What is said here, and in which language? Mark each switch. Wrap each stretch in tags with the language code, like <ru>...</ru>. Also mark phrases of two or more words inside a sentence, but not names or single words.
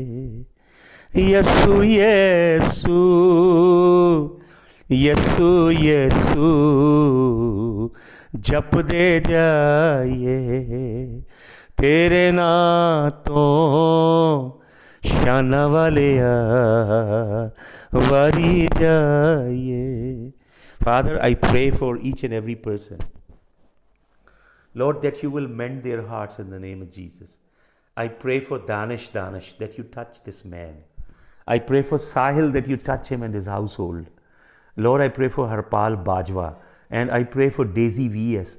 <pa>ਯਸੂ ਯਸੂ ਯਸੂ ਯਸੂ, ਜਪਦੇ ਜਾਈਏ ਤੇਰੇ ਨਾਮ ਤੋਂ ਸ਼ਾਨਾਂ ਵਾਲੇ ਵਾਰੀ ਜਾਈਏ।</pa> <en>Father, I pray for each and every person, Lord, that you will mend their hearts in the name of Jesus. I pray for Danish, that you touch this man. I pray for Sahil, that you touch him and his household. Lord, I pray for Harpal Bajwa, and I pray for Daisy V.S.</en>